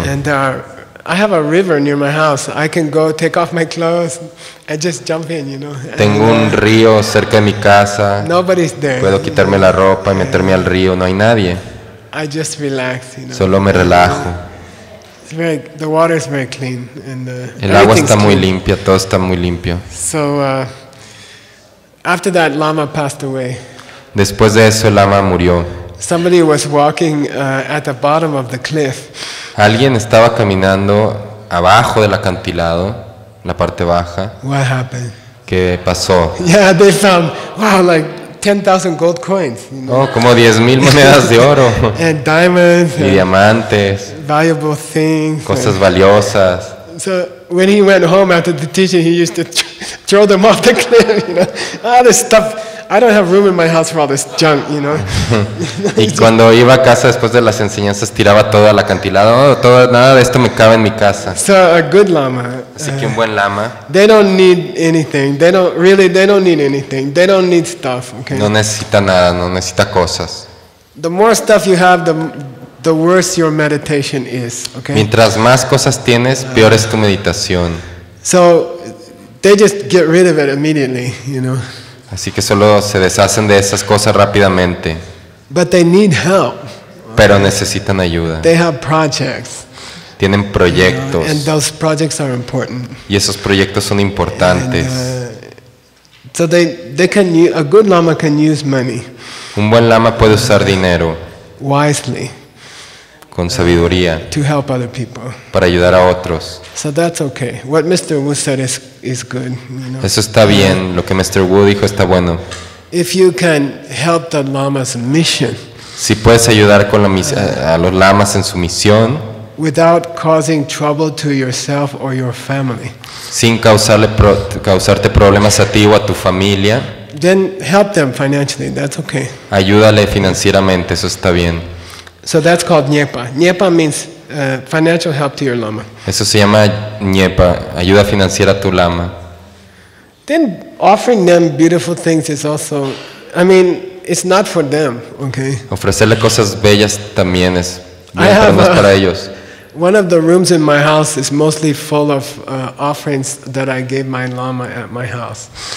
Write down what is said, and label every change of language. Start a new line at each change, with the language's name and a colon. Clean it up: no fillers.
English: And I have a river near my house. I can go take off my clothes and just jump in, you know.
Spanish: Tengo un río cerca de mi casa.
English: Nobody's there.
Spanish: Puedo quitarme la ropa y meterme al río, no hay nadie.
English: I just relax, you know.
Spanish: Solo me relajo.
English: The water is very clean, and
Spanish: El agua
English: everything's
Spanish: está muy
English: clean.
Spanish: limpia, todo está muy limpio.
English: So after that, Lama passed away.
Spanish: Después de eso el lama murió.
English: Somebody was walking at the bottom of the cliff,
Spanish: Alguien estaba caminando abajo del acantilado, la parte baja.
English: What happened?
Spanish: ¿Qué pasó?
English: Yeah, they found, wow, like 10,000 gold coins, you know,
Spanish: Oh, como 10,000 monedas de oro
English: and diamonds,
Spanish: y
English: and
Spanish: diamantes,
English: valuable things.
Spanish: cosas valiosas.
English: So when he went home after the teaching, he used to throw them off the cliff, you know. All this stuff. I don't have room in my house for all this junk, you know.
Spanish: Y cuando iba a casa después de las enseñanzas tiraba todo al acantilado. Nada de esto me cabe en mi casa.
English: So a good lama,
Spanish: Así que un buen lama
English: they don't need anything. They don't need anything. They don't need stuff, okay?
Spanish: no necesita nada, no necesita cosas.
English: The more stuff you have, the worse your meditation is, okay?
Spanish: Mientras más cosas tienes, peor es tu meditación.
English: So they just get rid of it immediately, you know.
Spanish: Así que solo se deshacen de esas cosas rápidamente,
English: But they need help.
Spanish: pero necesitan ayuda.
English: They have projects.
Spanish: Tienen proyectos
English: And those projects are important.
Spanish: y esos proyectos son importantes.
English: So a good lama can use money
Spanish: Un buen lama puede usar dinero
English: wisely
Spanish: con sabiduría
English: to help other people.
Spanish: para ayudar a otros.
English: So that's okay. What Mr. Wu said is good, you know.
Spanish: Eso está bien, lo que Mr. Wu dijo está bueno.
English: If you can help the lama's mission
Spanish: Si puedes ayudar con a los lamas en su misión,
English: without causing trouble to yourself or your family,
Spanish: sin causarte problemas a ti o a tu familia,
English: then help them financially. That's okay.
Spanish: ayúdale financieramente, eso está bien.
English: So that's called Nyepa. Nyepa means financial help to your lama.
Spanish: Eso se llama ñepa, ayuda financiera a tu lama.
English: Then offering them beautiful things is also, I mean, it's not for them, okay?
Spanish: Ofrecerle cosas bellas también es
English: I
Spanish: bien, pero
English: have
Spanish: no es
English: a-
Spanish: para ellos.
English: One of the rooms in my house is mostly full of offerings that I gave my lama at my house.